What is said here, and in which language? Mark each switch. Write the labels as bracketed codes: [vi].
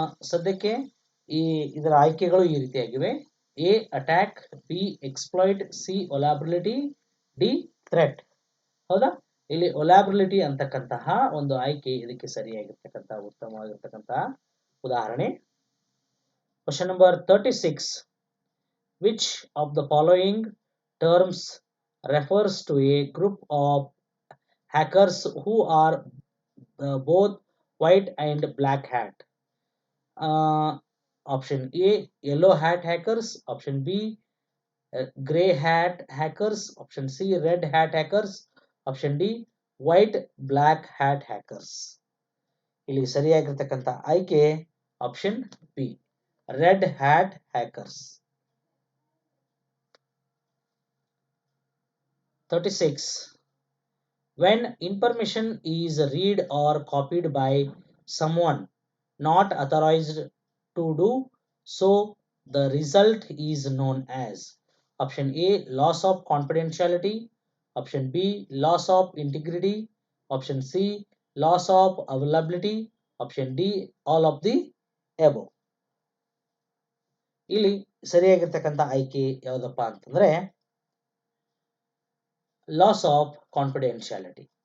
[kn] ಸದ್ಯಕ್ಕೆ ಇದರ ಆಯ್ಕೆಗಳು ಈ ರೀತಿಯಾಗಿವೆ. A attack, B exploit, C ಒಲಾಬಿಲಿಟಿ, D threat. ಹೌದಾ? ಇಲ್ಲಿ ಒಲಾಬಿಲಿಟಿ ಅಂತಕ್ಕಂತಹ ಒಂದು ಆಯ್ಕೆ ಇದಕ್ಕೆ ಸರಿಯಾಗಿರ್ತಕ್ಕಂತಹ ಉತ್ತಮವಾಗಿರ್ತಕ್ಕಂತಹ ಉದಾಹರಣೆ. [en] Question number 36. [kn] Which of the following terms [en] refers to a group of hackers who are both white and black hat? Option A yellow hat hackers, option B grey hat hackers, option C red hat hackers, option D white black hat hackers. [kn] ಇಲ್ಲಿ ಸರಿಯಾಗಿರ್ತಕ್ಕಂಥ ಆಯ್ಕೆ option B red hat hackers. [en] 36. When information is read or copied by someone not authorized to do so, the result is known as? Option A loss of confidentiality, option B loss of integrity, option C loss of availability, option D all of the above. [kn] ಇಲ್ಲಿ ಸರಿಯಾಗಿರ್ತಕ್ಕಂಥ ಆಯ್ಕೆ ಯಾವುದಪ್ಪ ಅಂತಂದ್ರೆ [en] loss of confidentiality.